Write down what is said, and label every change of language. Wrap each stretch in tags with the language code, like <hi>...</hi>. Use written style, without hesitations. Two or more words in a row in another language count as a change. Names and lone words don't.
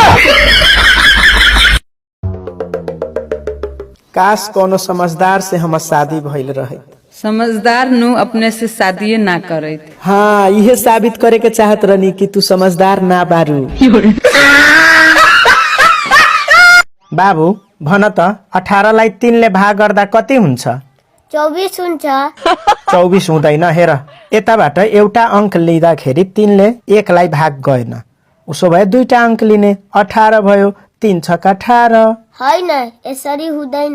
<bho>काश कोनो समझदार से हम शादी भइल रहे। समझदार नु अपने से शादी ना करे। हाँ, यह साबित करे के चाहत रहनी कि तू समझदार ना बारू।</bho> <ne>बाबू भन त 18 लाई 3 ले भाग गर्दा कति हुन्छ? 24 हुन्छ। 24 हुँदैन। हेर, यताबाट एउटा अंक लिँदाखेरि 3 ले 1 लाई भाग गएन। उसो भए 2टा अंक लिने, 18 भयो। 3 छक्का 18। होइन, यसरी हुँदैन।</ne>